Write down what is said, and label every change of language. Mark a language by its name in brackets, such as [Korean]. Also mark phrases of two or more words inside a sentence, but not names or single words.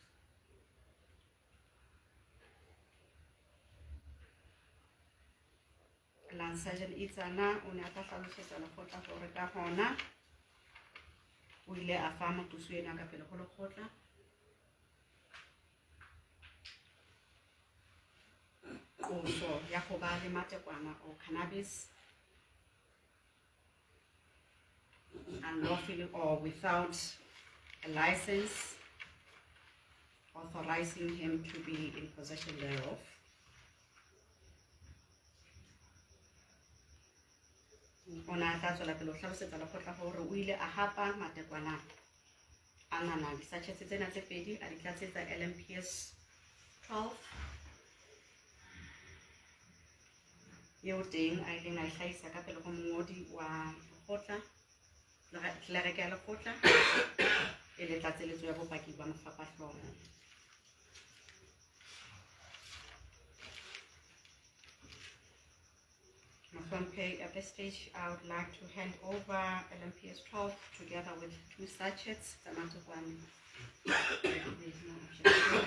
[Southern Sotho] Sergeant Itsana o ne a tla hlalosetsa lekgotla hore ka hona o ile a fa moqosuwa ka pele ho lekgotla qoso ya ho ba le matekwana [English] or cannabis unlawfully or without a license authorizing him to be in possession thereof. [Southern Sotho] O ne a tla tswela pele ho hlalosetsa lekgotla hore o ile a hapa matekwana anana di-sachets tsena tse 2 a di tlatsetsa LMPS 12 eo teng a ileng a hlahisa ka pele ho mongodi wa lekgotla clerk ya lekgotla e le tlatseletso ya bopaki ba mofapahlooho. [English] At this stage, I would like to hand over LMPS 12 together with 2 sachets. There is no objection.